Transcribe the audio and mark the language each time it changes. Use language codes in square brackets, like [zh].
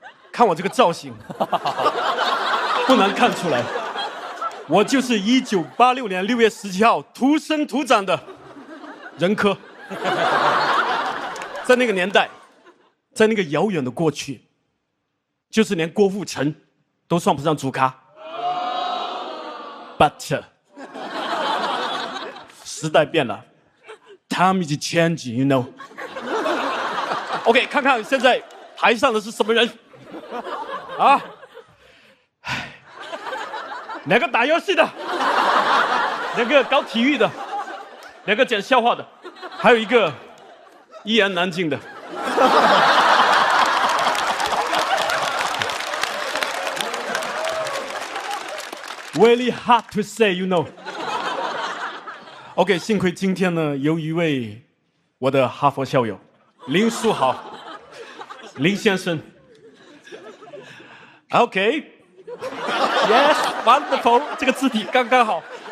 [zh] 看我这个造型，不难看出来，我就是1986年6月17号土生土长的任科。在那个年代，在那个遥远的过去，就是连郭富城都算不上主咖。 [en] But [zh] 时代变了 [en] ，Time is changing, you know. [zh] OK， 看看现在台上的是什么人啊？两个打游戏的，两个搞体育的，两个讲笑话的，还有一个一言难尽的。 [en] Really hard to say, you know. [zh] OK， 幸亏今天呢，有一位我的哈佛校友林书豪，林先生。 OK。 [en] Yes, wonderful， [zh] 这个字体刚刚好。